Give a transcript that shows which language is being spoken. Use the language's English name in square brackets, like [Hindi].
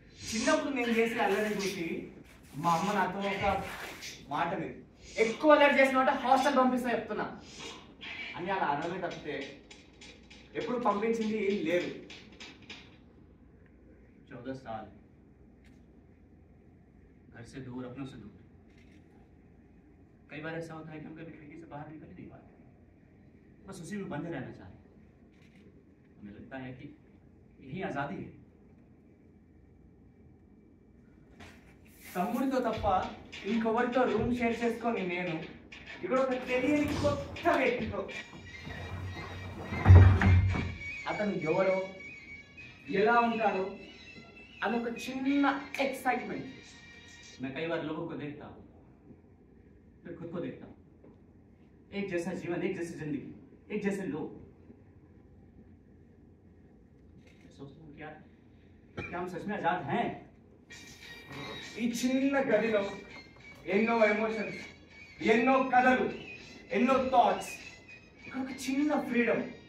[Telugu] చిన్నప్పుడు నేను చేసే అల్లరి చూసి మా అమ్మ నాతో ఒక మాట మీద ఎక్కువ అల్లరి చేసిన హాస్టల్ పంపిస్తా చెప్తున్నా అని అలా అరవై తప్పితే ఎప్పుడు పంపించింది ఏం లేదు. [Hindi] 14 साल घर से दूर, अपनों से दूर. कई बार ऐसा होता है कि हम कभी खिड़की से बाहर निकल नहीं पाते, बस उसी में बंधे रहना चाहते हैं. हमें लगता है कि यही आज़ादी है. [Telugu] తమ్ముడితో తప్ప ఇంకొకరితో రూమ్ షేర్ చేసుకొని నేను ఇక్కడ ఒక తెలియని కొత్త వ్యక్తితో, అతను ఎవరో ఎలా ఉంటాడో అదొక చిన్న ఎక్సైట్మెంట్. [Hindi] मैं कई बार लोगों को देखता हूँ, फिर खुद को देखता हूँ. एक जैसा जीवन, एक जैसी जिंदगी, एक जैसे लोग. मैं सोचता हूँ क्या हम सच में आजाद हैं? [Telugu] ఈ చిన్న గదిలో ఎన్నో ఎమోషన్స్, ఎన్నో కథలు, ఎన్నో థాట్స్, ఒక చిన్న ఫ్రీడమ్.